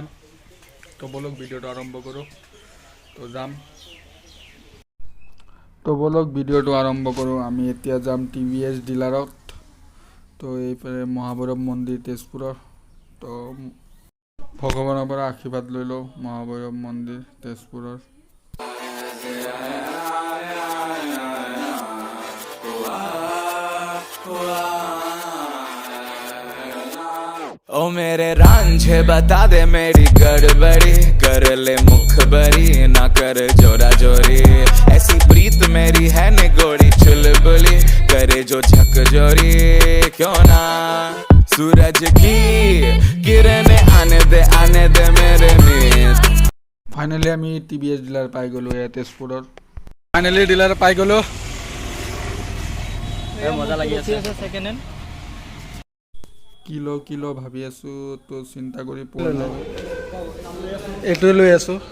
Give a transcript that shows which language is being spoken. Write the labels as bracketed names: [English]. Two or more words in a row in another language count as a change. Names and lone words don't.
[Assamese] তো বলক ভিডিঅ'টো আৰম্ভ কৰোঁ। ভিডিঅ'টো আৰম্ভ কৰোঁ। আমি এতিয়া যাম TVS ডিলাৰত। তো এইফালে মহাভৈৰৱ মন্দিৰ তেজপুৰৰ। তো ভগৱানৰ পৰা আশীৰ্বাদ লৈ লওঁ। মহাভৈৰৱ মন্দিৰ তেজপুৰৰ। [Hindi] ओ मेरे रांझे बता दे मेरी गड़बड़ी कर ले मुखबरी ना कर जोरा जोरी ऐसी प्रीत मेरी है निगोड़ी चुलबुली करे जो झकझोरी क्यों ना सूरज की किरणें आने दे मेरे मिस। [Assamese] ফাইনেলি আমি TVS ডিলাৰ পাই গ'লোঁ ইয়াত তেজপুৰৰ। ফাইনেলি ডিলাৰ পাই গ'লোঁ। মজা লাগি আছে [English] second hand [Assamese] কিলো ভাবি আছোঁ, তো চিন্তা কৰি পোৱা নাই। এইটোৱে লৈ আছোঁ।